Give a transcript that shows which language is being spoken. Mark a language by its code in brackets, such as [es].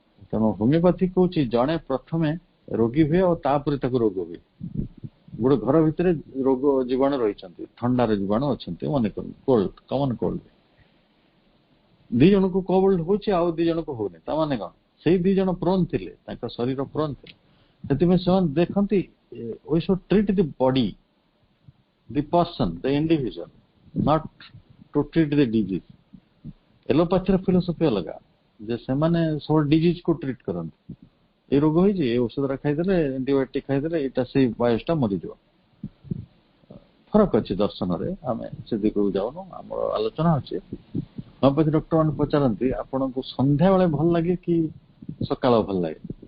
[or] ତେଣୁ ହୋମିଓପାଥି କହୁଛି, ଜଣେ ପ୍ରଥମେ ରୋଗୀ ହୁଏ ଆଉ ତାପରେ ତାକୁ ରୋଗ ହୁଏ। ଗୋଟେ ଘର ଭିତରେ ରୋଗ ଜୀବାଣୁ ରହିଛନ୍ତି, ଥଣ୍ଡାର ଜୀବାଣୁ ଅଛନ୍ତି, ମନେ କରନ୍ତୁ କୋଲ୍ଡ, କମନ କୋଲ୍ଡ, ଦି ଜଣଙ୍କୁ କୋଲ୍ଡ ହଉଛି ଆଉ ଦି ଜଣଙ୍କୁ ହଉନି। ତା ମାନେ କଣ, ସେଇ ଦି ଜଣ ପ୍ରୋନ୍ ଥିଲେ, ତାଙ୍କ ଶରୀର ପ୍ରୋନ୍ ଥିଲେ। ସେଥିପାଇଁ ସେମାନେ ଦେଖନ୍ତି, [en] we should treat the body, the person, the individual, not to treat the disease. [or] ଏଲୋପାଥିର philosophy ଅଲଗା, ଯେ ସେମାନେ ସବୁ ଡିଜିଜ କୁ ଟ୍ରିଟ କରନ୍ତି। ଏଇ ରୋଗ ହେଇଛି, ଏଇ ଔଷଧଟା ଖାଇଦେଲେ, ଆଣ୍ଟିବାୟୋଟିକ ଖାଇଦେଲେ, ଏଇଟା ସେଇ ବୟସଟା ମରିଯିବ। ଫରକ ଅଛି ଦର୍ଶନରେ, ଆମେ ସେ ଦିଗକୁ ଯାଉନୁ, ଆମର ଆଲୋଚନା ଅଛି। ହୋମିଓପାଥି ଡକ୍ଟର ମାନେ ପଚାରନ୍ତି, ଆପଣଙ୍କୁ ସନ୍ଧ୍ୟାବେଳେ ଭଲ ଲାଗେ କି ସକାଳ ଭଲ ଲାଗେ?